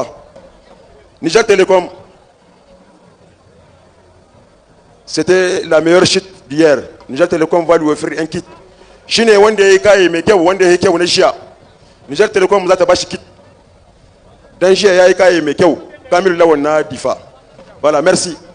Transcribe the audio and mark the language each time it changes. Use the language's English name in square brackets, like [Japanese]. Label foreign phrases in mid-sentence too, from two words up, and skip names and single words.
[French] Niger Telecom, c'était la meilleure chute d'hier. Niger Telecom va lui offrir un kit. [Hausa] Shine wanda yayi kai mai kyau, wanda yayi kyau na shiya, Niger Telecom za ta bashi kit. Dan shiya yayi kai mai kyau, Kamilu Lawan na Difa. [French] Voilà, merci.